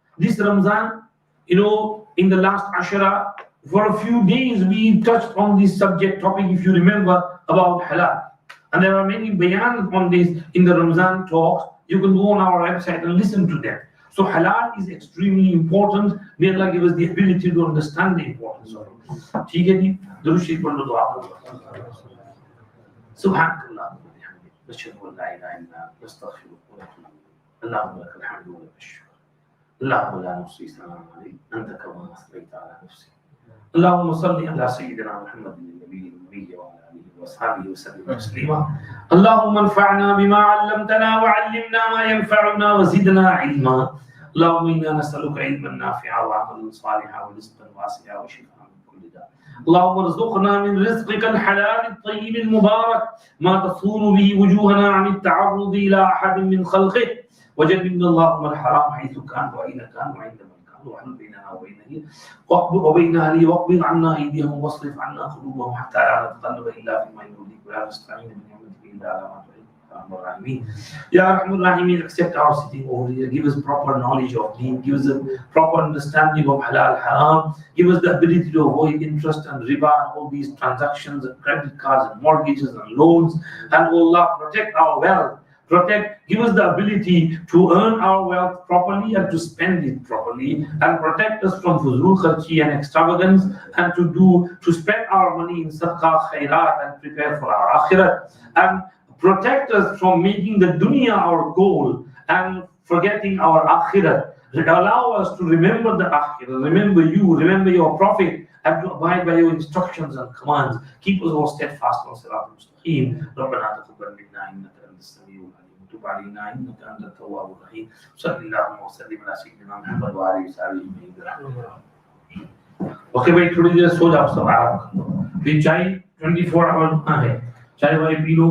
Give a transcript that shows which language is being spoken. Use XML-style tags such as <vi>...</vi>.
<en>This Ramzan, in the last Ashura, for a few days we touched on this subject topic, if you remember, about halal. And there are many bayans on this in the Ramzan talks. You can go on our website and listen to them. So halal is extremely important. May Allah give us the ability to understand the importance of it.</en> <hi>ठीक है जी, दुरूद शरीफ पढ़ लो दुआ करो.</hi> <ar>Subhanallah. نشهد أن لا إله إلا أنت نستغفرك ونتوب إليك. اللهم لك الحمد ولك الشكر. اللهم لا نحصي ثناء عليك أنت كما أثنيت على نفسك. اللهم صل على سيدنا محمد النبي الأمي وعلى آله وأصحابه وسلم تسليما. اللهم انفعنا بما علمتنا وعلمنا ما ينفعنا وزدنا علما. اللهم إنا نسألك علما نافعا وعملا صالحا ورزقا واسعا وشفاء من كل داء. اللهم ارزقنا من رزقك الحلال الطيب المبارك ما تصون به وجوهنا عن التعرض إلى أحد من خلقه، وجنبنا اللهم الحرام حيث كان وأين كان وعندما كان، واحلل بيننا وبينه وبين أهله واقبض عنا أيديهم واصرف عنا قلوبهم حتى لا نتقلب إلا فيما يرضيك ولا نستعين بنعمتك إلا على ما تحب.</ar> <en>Ya Rahman Rahim, accept our sitting over here. Give us proper knowledge of deen. Give us a proper understanding of halal, haram. Give us the ability to avoid interest and riba and all these transactions and credit cards and mortgages and loans. And Allah, protect our wealth. Give us the ability to earn our wealth properly and to spend it properly, and protect us from fuzul kharchi and extravagance, and to spend our money in sadaqah, khairat, and prepare for our akhirat, and protect us from making the dunya our goal and forgetting our akhirat. Allow us to remember the akhirat, remember you, remember your prophet, and to abide by your instructions and commands. Keep us all steadfast on Sirat al-Mustaqim.</en> <ar>ربنا تقبل منا إنك أنت السميع العليم وتب علينا إنك أنت التواب الرحيم. صلى الله وسلم على سيدنا محمد وعلى آله وصحبه.</ar> <hi>Okay, भाई थोड़ी देर सो जाओ सब आराम करो. फिर चाय 24 our है. चाय भाई पी लो.</hi>